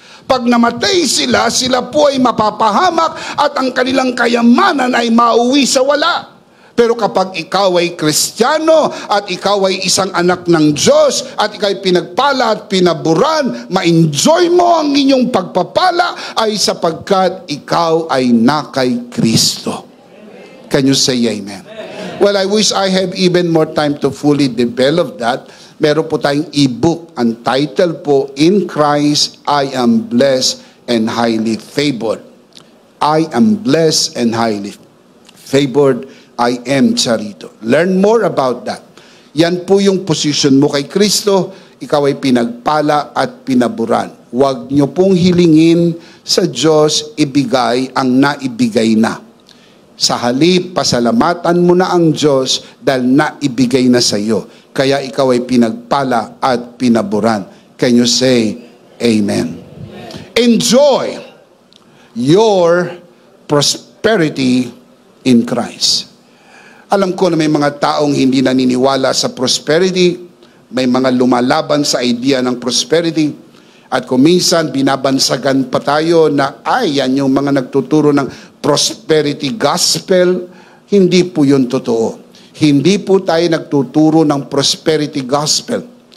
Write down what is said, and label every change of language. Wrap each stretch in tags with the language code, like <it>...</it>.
<tl>Pag namatay sila, sila po ay mapapahamak at ang kanilang kayamanan ay mauwi sa wala. Pero kapag ikaw ay Kristiyano at ikaw ay isang anak ng Diyos at ikaw ay pinagpala at pinaburan, ma-enjoy mo ang inyong pagpapala ay sapagkat ikaw ay na kay Kristo.</tl> <en>Can you say amen? Well, I wish I have even more time to fully develop that.</en> <tl>Meron po tayong e-book. Ang title po,</tl> <en>In Christ, I Am Blessed and Highly Favored. I am blessed and highly favored. I am Charito. Learn more about that.</en> <tl>Yan po yung position mo kay Kristo. ikaw ay pinagpala at pinaburan. Huwag niyo pong hilingin sa Diyos ibigay ang naibigay na. Sa halip, pasalamatan mo na ang Diyos dahil naibigay na sa iyo. Kaya ikaw ay pinagpala at pinaburan.</tl> <en>Can you say, Amen? Enjoy your prosperity in Christ.</en> <tl>Alam ko na may mga taong hindi naniniwala sa prosperity, may mga lumalaban sa idea ng prosperity, at kung minsan binabansagan pa tayo na yan yung mga nagtuturo ng prosperity gospel. Hindi po yun totoo. Hindi po tayo nagtuturo ng prosperity gospel.</tl>